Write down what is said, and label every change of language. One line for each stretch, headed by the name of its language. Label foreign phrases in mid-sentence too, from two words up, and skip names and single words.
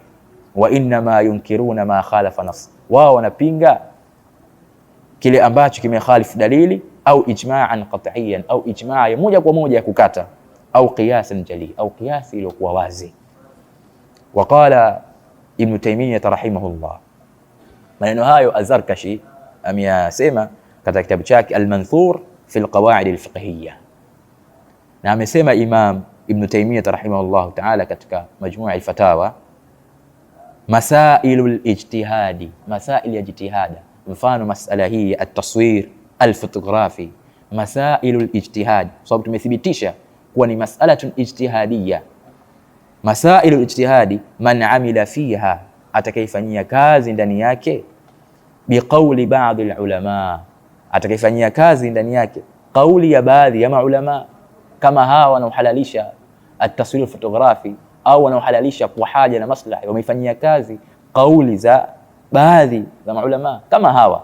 Arabic: وإنما ينكرون ما خالف نص,
Swahili: wao wanapinga kile ambacho kimekhalifu dalili, au
Arabic: إجماعا قطعيا,
Swahili: au ijma'a moja kwa moja ya kukata, au
Arabic: قياسا جليا,
Swahili: au qiyasi iliyokuwa wazi.
Arabic: وقال ابن تيمية رحمه الله,
Swahili: maneno hayo Az-Zarkashi ameyasema katika kitabu chake Al-Manthur fi al-Qawa'id al-Fiqhiyya, na amesema Imam Ibn Taymiyyah
Arabic: رحمه الله تعالى
Swahili: katika Majmu' al-Fatawa,
Arabic: مسائل الاجتهاد,
Swahili: masail ya jitihada. Mfano masala hii
Arabic: التصوير الفوتوغرافي, مسائل الاجتهاد,
Swahili: sababu tumethibitisha kuwa ni
Arabic: مسألة اجتهادية. مسائل الاجتهاد من عمل فيها,
Swahili: atakayefanyia kazi ndani yake,
Arabic: بقول بعض العلماء,
Swahili: atakayefanyia kazi ndani yake kauli ya baadhi ya maulama, kama hawa wanaohalalisha
Arabic: التصوير الفوتوغرافي
Swahili: au wanaohalalisha kwa haja na maslahi, wameifanyia kazi kauli za baadhi za maulama kama hawa.